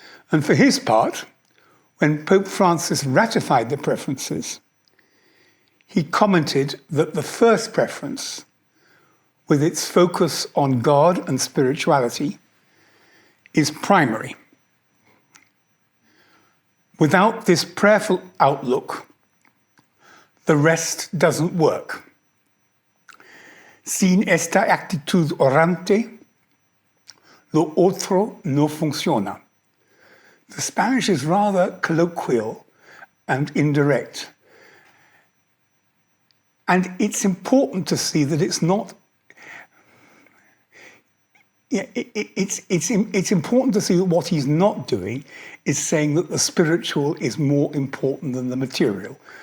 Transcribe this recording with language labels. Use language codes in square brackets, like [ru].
[en] And for his part, when Pope Francis ratified the preferences, he commented that the first preference, with its focus on God and spirituality, is primary. Without this prayerful outlook, the rest doesn't work. [es] Sin esta actitud orante, lo otro no funciona. [en] The Spanish is rather colloquial and indirect. And it's important to see that it's not. It's important to see that what he's not doing is saying that the spiritual is more important than the material.